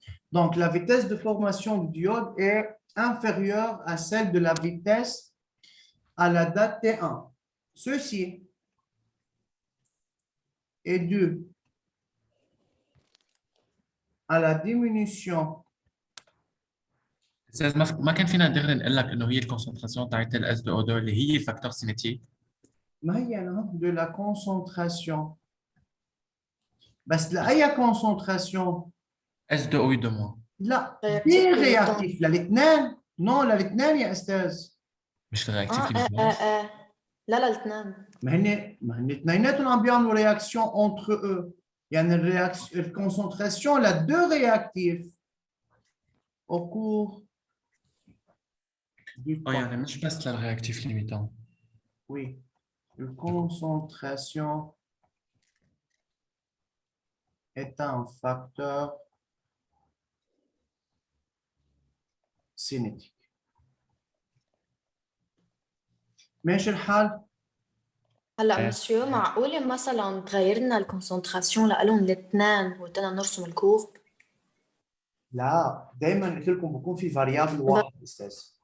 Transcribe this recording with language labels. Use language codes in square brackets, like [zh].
[fr] Donc, la vitesse de formation du diode est inférieure à celle de la vitesse à la date T1. Ceci est dû à la diminution [ar] أستاذ ما كان فينا نقدر نقول لك إنه هي الكونسنتراسيون تاعت ال S2O2 اللي هي الفاكتور سينيتيك. ما هي أنا [fr] de la concentration [ar] بس لأي concentration S2O2-. لا رياكتيف دي للاثنين. رياكتيف للاثنين نو للاثنين يا أستاذ مش الرياكتيف اللي لا لا الاثنين. ما هن اثنيناتهم عم بيعملوا رياكسيون [fr] entre eux [ar] يعني الكونسنتراسيون لا [fr] deux réactifs au cours du temps. [ar] يعني مش بس للرياكتيف ليميتون. [fr] Oui, une concentration est un facteur cinétique. [ar] ماشي الحال؟ هلا مسيو معقولة مثلا تغيرنا الكونسنتراسيون لهم الاثنين وقتنا نرسم الكورب؟ لا دائما قلت لكم بكون في فاريابل واحد استاذ.